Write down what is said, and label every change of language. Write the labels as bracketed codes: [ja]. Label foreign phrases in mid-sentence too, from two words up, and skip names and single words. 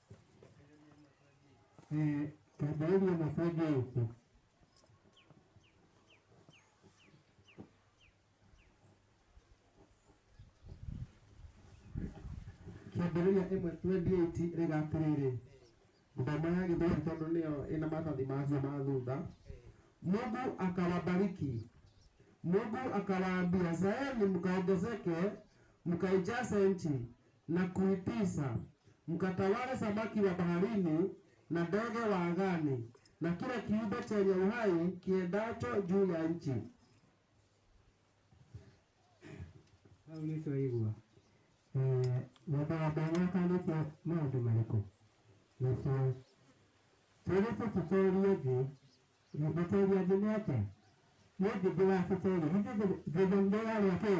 [ki] Kĩambĩrĩria mũbango ũku. Kĩambĩrĩria 1:28 rĩga atĩrĩrĩ, ngoma ya Gĩthweri tondũ nĩyo ĩna maratathi macio ma thutha. [sw] Mungu akawabariki, Mungu akawaambia, zaeni mkaongezeke, mkaijaze nchi na kuitisa, mkatawale samaki wa baharini na ndege wa angani na kila kiumbe chenye uhai kiendacho juu ya nchi. [ki] Hau nĩtwaigua mũndũ wa Ngai akanĩte maũndũ marĩkũ? Nacio tũrĩte tũtũrie thĩ, gũtũria thĩ nĩ atĩa? Nĩ thĩ ndĩratũtũria, thĩ nĩrarĩa kĩ?